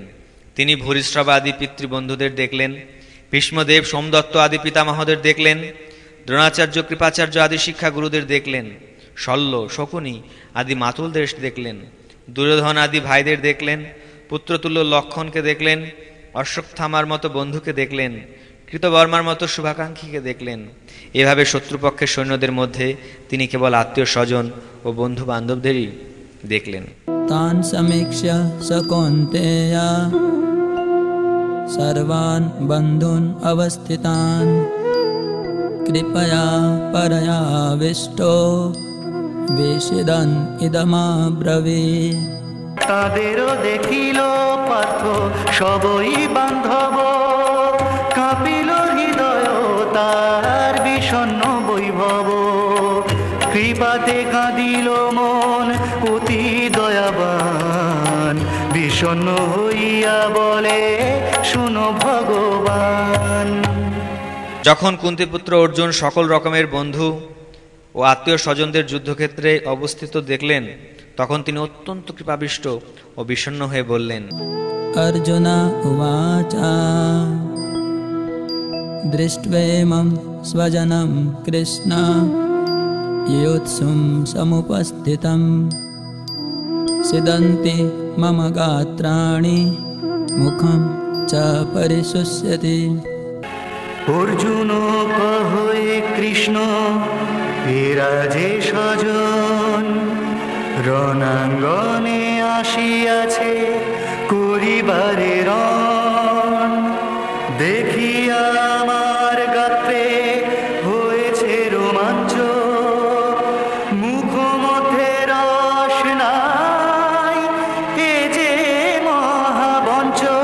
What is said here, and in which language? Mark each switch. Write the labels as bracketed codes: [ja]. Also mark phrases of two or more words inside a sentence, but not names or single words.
[bn] তিনি ভূরিশ্রবা আদি পিতৃবন্ধুদের দেখলেন, ভীষ্মদেব, সোমদত্ত আদি পিতামহদের দেখলেন, দ্রোণাচার্য, কৃপাচার্য আদি শিক্ষা গুরুদের দেখলেন, শল্য, শকুনি আদি মাতুলদের দেখলেন, দুর্যোধন আদি ভাইদের দেখলেন, পুত্রতুল্য লক্ষণকে দেখলেন, অশ্বত্থামার মতো বন্ধুকে দেখলেন, কৃতবর্মার মতো শুভাকাঙ্ক্ষীকে দেখলেন। এভাবে শত্রুপক্ষের সৈন্যদের মধ্যে তিনি কেবল আত্মীয় স্বজন ও বন্ধু বান্ধবদেরই দেখলেন। [sa] तान समीक्ष्य स कौन्तेय सर्वान् बन्धून् अवस्थितान् कृपया परयाविष्टो विषदन् इदमब्रवीत्। [bn] তাদেরও দেখিল পার্থ সবই বান্ধব, কাঁপিল হৃদয় তার বিষণ্ণ বৈভব। কৃপাতে কাঁদিল মন অতি দয়াবান, বিষণ্ণ হইয়া বলে শুনো ভগবান। যখন কুন্তিপুত্র অর্জুন সকল রকমের বন্ধু ও আত্মীয় স্বজনদের যুদ্ধক্ষেত্রে অবস্থিত দেখলেন, তখন তিনি অত্যন্ত কৃপাবিষ্ট ও বিষণ্ণ হয়ে বললেন, [sa] अर्जुन उवाच दृष्ट्वेमं स्वजनं कृष्ण योत्सुं समुपस्थितं सिदन्ति मम गात्राणि मुखं च परिशुष्यति। [bn] অর্জুন কহে কৃষ্ণ এরা যে স্বজন, রণাঙ্গনে আসিয়াছে করিবারে রণ। দেখিয়া আমার গাত্রে হয়েছে রোমাঞ্চ, মুখ মধ্যে রস নাই এ যে মহাবঞ্চ।